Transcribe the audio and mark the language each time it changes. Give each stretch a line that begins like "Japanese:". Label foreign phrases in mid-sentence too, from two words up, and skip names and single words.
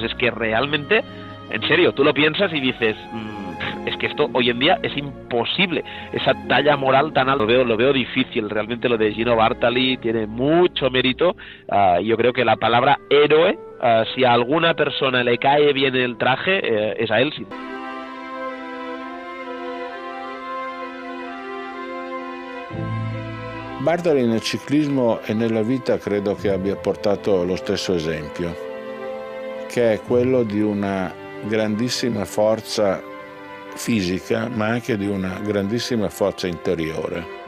Spanish: Es que realmente, en serio, tú lo piensas y dices, es que esto hoy en día es imposible, esa talla moral tan alta. Lo veo difícil. Realmente lo de Gino Bartali tiene mucho mérito. Yo creo que la palabra héroe, si a alguna persona le cae bien el traje, es a él. Sí.
Italian: Bartali nel ciclismo e nella vita credo che abbia portato lo stesso esempio, che è quello di una grandissima forza fisica, ma anche di una grandissima forza interiore.